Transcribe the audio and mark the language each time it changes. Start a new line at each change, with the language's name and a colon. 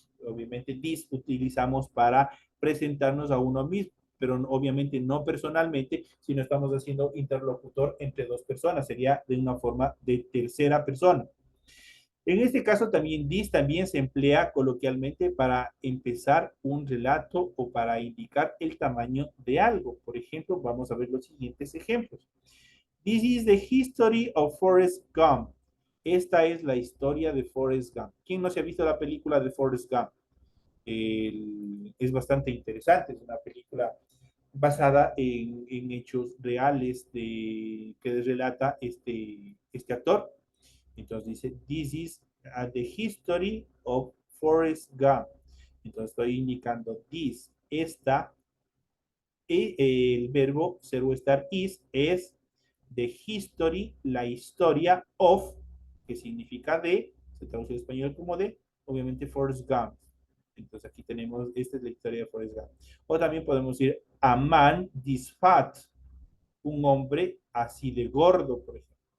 Spanish: Obviamente, this utilizamos para presentarnos a uno mismo, pero obviamente no personalmente, sino estamos haciendo interlocutor entre dos personas, sería de una forma de tercera persona. En este caso también this también se emplea coloquialmente para empezar un relato o para indicar el tamaño de algo. Por ejemplo, vamos a ver los siguientes ejemplos.
English: This is the history of Forrest Gump.
Spanish: Esta es la historia de Forrest Gump. ¿Quién no se ha visto la película de Forrest Gump? Es bastante interesante, es una película basada en hechos reales que relata este actor. Entonces dice,
English: this is the history of Forrest Gump.
Spanish: Entonces estoy indicando this, esta, y el verbo ser o estar is es the history, la historia of, que significa de, se traduce en español como de, obviamente Forrest Gump. Entonces aquí tenemos, esta es la historia de Forrest Gump. O también podemos decir,
English: a man this fat,
Spanish: un hombre así de gordo, por ejemplo.